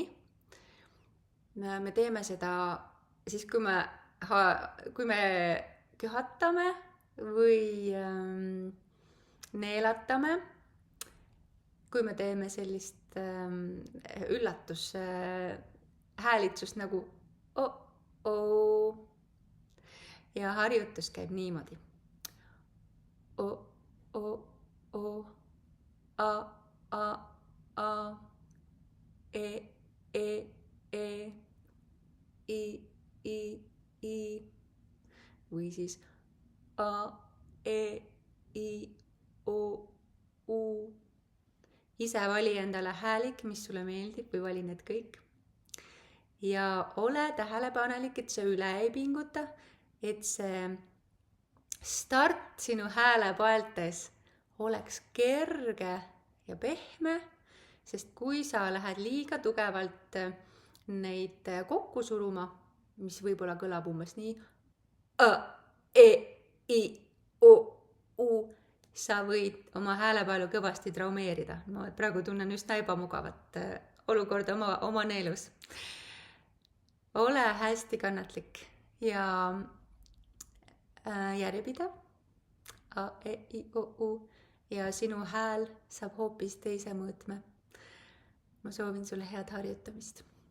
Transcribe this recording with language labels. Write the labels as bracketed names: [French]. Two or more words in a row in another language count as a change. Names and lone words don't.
[Estonian] Me teeme seda siis, kui me köhatame või neelatame, kui me teeme sellist häälitsust nagu o-o. Ja harjutus käib niimoodi. O-o-o, a-a-a, e-e-e, i-i-i või siis a-e-i-o-u. Ise vali endale häälik, mis sulle meeldib või vali need kõik. Ja ole tähelepanelik, et sa üle ei pinguta, et see start sinu häälepaeltes oleks kerge ja pehme, sest kui sa lähed liiga tugevalt neid kokku suruma, mis võib-olla kõlab umbes nii, e-i-o-u, sa võid oma häälepaelu kõvasti traumeerida. Ma praegu tunnen üsna ebamugavat olukorda oma neelus. Ole hästi kannatlik ja järjepidev, a-e-i-o-u, ja sinu hääl saab hoopis teise mõõtme. Ma soovin sulle head harjutamist.